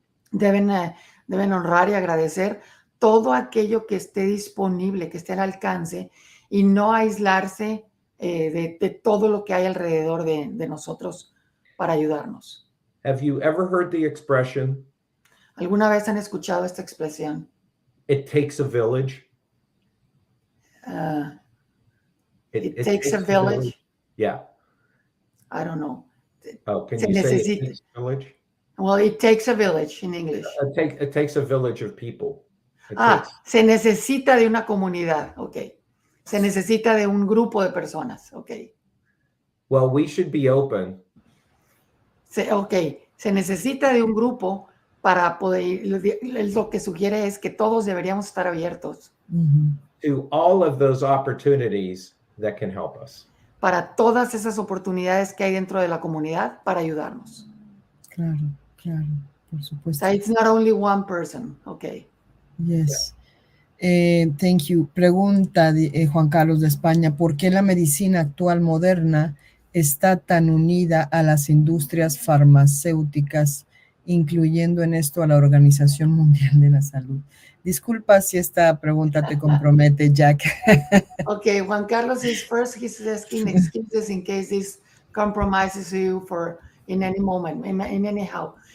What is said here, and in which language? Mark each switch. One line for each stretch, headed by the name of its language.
Spanish: Deben honrar y agradecer todo aquello que esté disponible, que esté al alcance y no aislarse de todo lo que hay alrededor de nosotros para ayudarnos.
English: Have you ever heard the expression?
Spanish: ¿Alguna vez han escuchado esta expresión?
English: It takes a village. It takes a village. Yeah. I don't know. Oh, can you say it takes a village? Well, it takes a village in English. It takes a village of people.
Spanish: Se necesita de una comunidad, ok. Se necesita de un grupo de personas, ok.
English: Well, we should be open.
Spanish: Se necesita de un grupo para poder, lo que sugiere es que todos deberíamos estar abiertos.
English: To all of those opportunities that can help us.
Spanish: Para todas esas oportunidades que hay dentro de la comunidad para ayudarnos. Claro, claro, por supuesto.
English: So it's not only one person, okay. Yes. Thank you.
Spanish: Pregunta Juan Carlos de España, ¿por qué la medicina actual moderna está tan unida a las industrias farmacéuticas, incluyendo en esto a la Organización Mundial de la Salud? Disculpa si esta pregunta te compromete, Jack.
English: Okay, Juan Carlos he's asking excuses in case this compromises you for in any moment, in anyhow.